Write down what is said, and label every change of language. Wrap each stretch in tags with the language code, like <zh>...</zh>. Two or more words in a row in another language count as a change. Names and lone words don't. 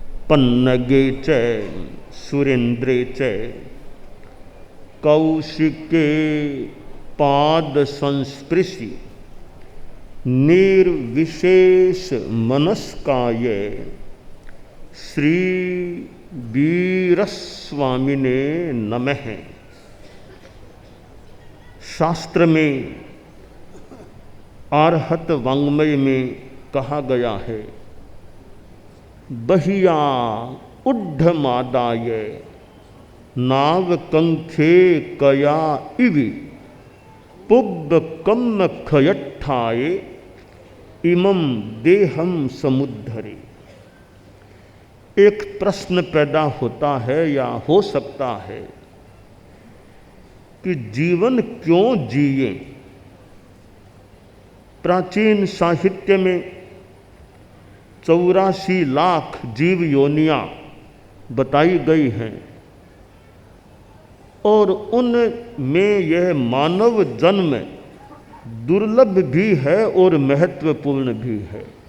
<sa>पन्नगे च सुरेन्द्रे च कौशिके पाद संस्पृशि निर्विशेष मनस्काय श्री वीरस्वामिने नमः।</sa> <hi>शास्त्र में आर्हत वाङ्मय में कहा गया है,</hi> <pra>बहिया उड्ढमादाय नाव कंखे कया इवि पुब्ब कम्म खयट्ठाए इमं देहम समुद्धरे।</pra> <hi>एक प्रश्न पैदा होता है या हो सकता है कि जीवन क्यों जिए। प्राचीन साहित्य में 84 लाख जीव योनियां बताई गई हैं और उनमें यह मानव जन्म दुर्लभ भी है और महत्वपूर्ण भी है।</hi>